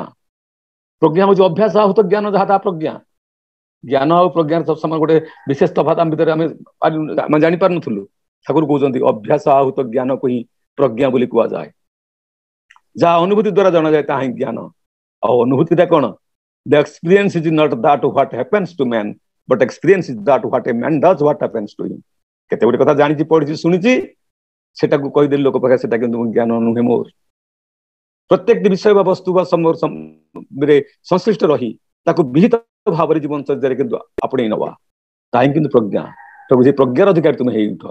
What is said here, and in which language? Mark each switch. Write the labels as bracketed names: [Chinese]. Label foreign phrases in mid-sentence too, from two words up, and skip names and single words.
[Odia] ପ୍ରଜ୍ଞା ହଉଛି ଅଭ୍ୟାସ ଆହୁତ ଜ୍ଞାନ, ଯାହା ତାହା ପ୍ରଜ୍ଞା। ଜ୍ଞାନ ଆଉ ପ୍ରଜ୍ଞାର ସମାନ ଗୋଟେ ବିଶେଷ ତଫାତ ଆମ ଭିତରେ ଆମେ ଜାଣିପାରୁନଥିଲୁ। ଠାକୁର କହୁଛନ୍ତି ଅଭ୍ୟାସ ଆହୁତ ଜ୍ଞାନକୁ ହିଁ ପ୍ରଜ୍ଞା ବୋଲି କୁହାଯାଏ। ଯାହା ଅନୁଭୂତି ଦ୍ଵାରା ଜଣାଯାଏ ତାହା ହିଁ ଜ୍ଞାନ। ଆଉ ଅନୁଭୂତିଟା କଣ? [English] The experience is not that what happens to man, but experience is that what a man does what happens to him. [Odia] କେତେ ଗୋଟେ କଥା ଜାଣିଛି, ପଢିଛି, ଶୁଣିଛି, ସେଟାକୁ କହିଦେଲି ଲୋକ ପାଖରେ, ସେଟା କିନ୍ତୁ ଜ୍ଞାନ ନୁହେଁ ମୋର। ପ୍ରତ୍ୟେକଟି ବିଷୟ ବା ବସ୍ତୁ ବା ସଂଶ୍ଳିଷ୍ଟ ରହି ତାକୁ ବିହିତ ଭାବରେ ଜୀବନଚର୍ଯ୍ୟାରେ କିନ୍ତୁ ଆପଣେଇ ନବା, ତାହା ହିଁ କିନ୍ତୁ ପ୍ରଜ୍ଞା। ପ୍ରଭୁ ସେ ପ୍ରଜ୍ଞାର ଅଧିକାରୀ ତୁମେ ହେଇ ଉଠ।